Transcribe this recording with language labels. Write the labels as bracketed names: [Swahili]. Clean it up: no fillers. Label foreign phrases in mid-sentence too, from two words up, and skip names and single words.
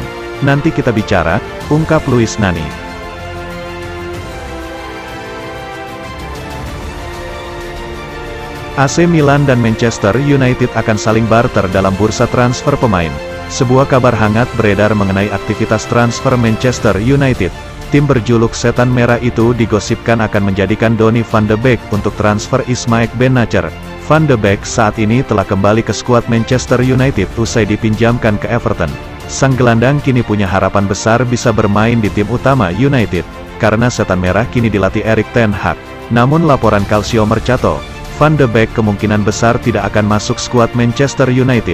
[Indonesian] Nanti kita bicara, ungkap Luis Nani. AC Milan dan Manchester United akan saling barter dalam bursa transfer pemain. Sebuah kabar hangat beredar mengenai aktivitas transfer Manchester United. Tim berjuluk Setan Merah itu digosipkan akan menjadikan Donny van de Beek untuk transfer Ismaik Ben-Nacer. Van de Beek saat ini telah kembali ke skuad Manchester United usai dipinjamkan ke Everton. Sang gelandang kini punya harapan besar bisa bermain di tim utama United, karena Setan Merah kini dilatih Erik ten Hag. Namun laporan Calcio Mercato, Van de Beek kemungkinan besar tidak akan masuk skuad Manchester United.